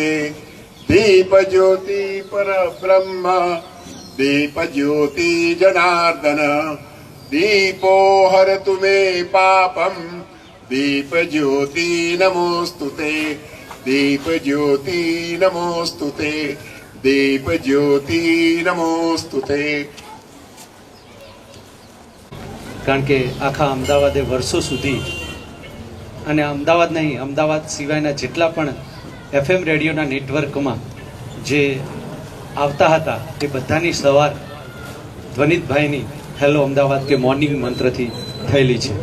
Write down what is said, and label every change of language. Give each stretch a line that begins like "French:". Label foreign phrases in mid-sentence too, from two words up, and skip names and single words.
Sanskrit: दीपज्योति परब्रह्म दीपज्योति जनार्दन दीपो हरतु मे पापं दीपज्योति नमोस्तुते। दीपज्योति नमोस्तुते। दीपज्योति नमोस्तुते।
Gujarati: કારણ કે આખા અમદાવાદે વર્ષો સુધી અને અમદાવાદ નહીં, અમદાવાદ સિવાયના જેટલા પણ FM રેડિયોના નેટવર્કમાં જે આવતા હતા એ બધાની સવાર ધ્વનિતભાઈની હેલો અમદાવાદ કે મોર્નિંગ મંત્રથી થયેલી છે.